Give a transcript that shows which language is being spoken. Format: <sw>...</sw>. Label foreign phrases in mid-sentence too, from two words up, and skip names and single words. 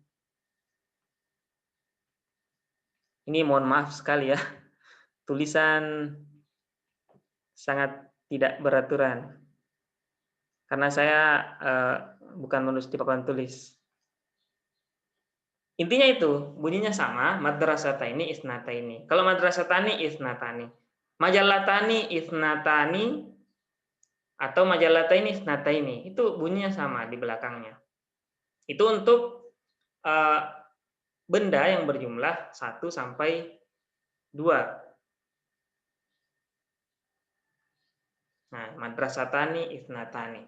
<id>Ini mohon maaf sekali ya. Tulisan sangat tidak beraturan. Karena saya bukan menulis di papan tulis. Intinya itu, bunyinya sama,</id> <ar>مدرستين اثنتين. Kalau مدرستان اثنتان مجلتان اثنتان atau مجلتين اثنتين.</ar> <id>Itu bunyinya sama di belakangnya. Itu untuk benda yang berjumlah 1 sampai 2.</id> <ar>Nah, مدرستان اثنتان.</ar>